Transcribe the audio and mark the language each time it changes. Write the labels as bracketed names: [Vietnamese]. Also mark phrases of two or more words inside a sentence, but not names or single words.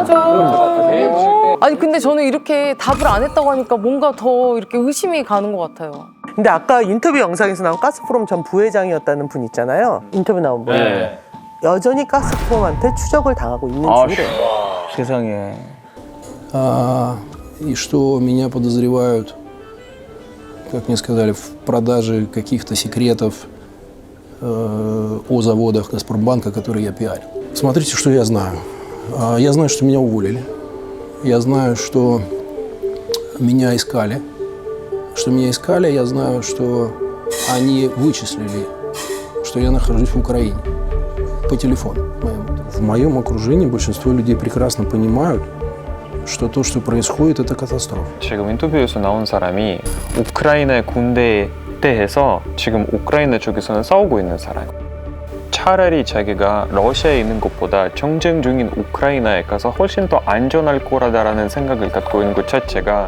[Korean] 당연하죠. 아니 근데 저는 이렇게 답을 안 했다고 하니까 뭔가 더 이렇게 의심이 가는 것 같아요. 근데 아까 인터뷰 영상에서 나온 가스프롬 전 부회장이었다는 분 있잖아요. 인터뷰 나온 분. 네. 여전히 가스프롬한테 추적을 당하고 있는 중이래요. 세상에. [Russian] И что меня подозревают, как мне сказали, в продаже каких-то секретов о заводах Газпромбанка, которые я пиарил. Смотрите, что я знаю. Я знаю, что меня уволили. Я знаю, что меня искали. Я знаю, что они вычислили, что я нахожусь в Украине по телефону моему. В моем окружении большинство людей прекрасно понимают, что то, что происходит, это катастрофа. [Korean] 지금 인터뷰에서 나온 사람이 우크라이나 군대에 대해서 지금 우크라이나 쪽에서는 싸우고 있는 사람. 차라리 자기가 러시아에 있는 것보다 전쟁 중인 우크라이나에 가서 훨씬 더 안전할 거라다라는 생각을 갖고 있는 것 자체가